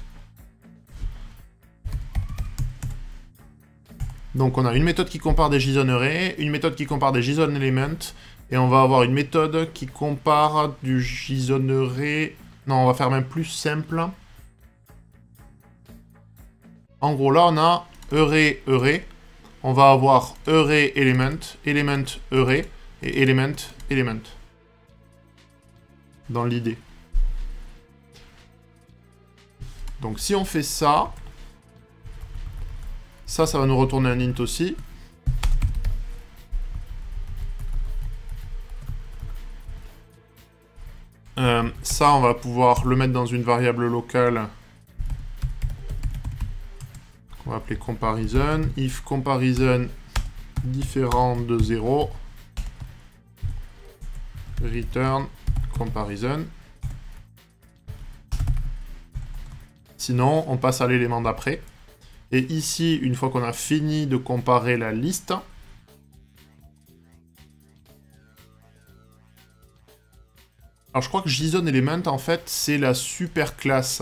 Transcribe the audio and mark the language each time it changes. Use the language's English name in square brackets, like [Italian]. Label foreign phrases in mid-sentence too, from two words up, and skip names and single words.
[French] Donc on a une méthode qui compare des [English] JSON arrays, [French] une méthode qui compare des [English] JSON elements, [French] et on va avoir une méthode qui compare du [English] JSON array... [French] Non, on va faire même plus simple. En gros, là, on a [English] array, array. [French] On va avoir [English] array, element, element, array, [French] et [English] element, element. [French] Dans l'idée. Donc si on fait ça, ça va nous retourner un int aussi. Ça, on va pouvoir le mettre dans une variable locale qu'on va appeler comparison. [English] If comparison [French] différent de 0, [English] return comparison. [French] Sinon, on passe à l'élément d'après. Et ici, une fois qu'on a fini de comparer la liste, alors je crois que [English] JSON element, [French] en fait, c'est la super classe.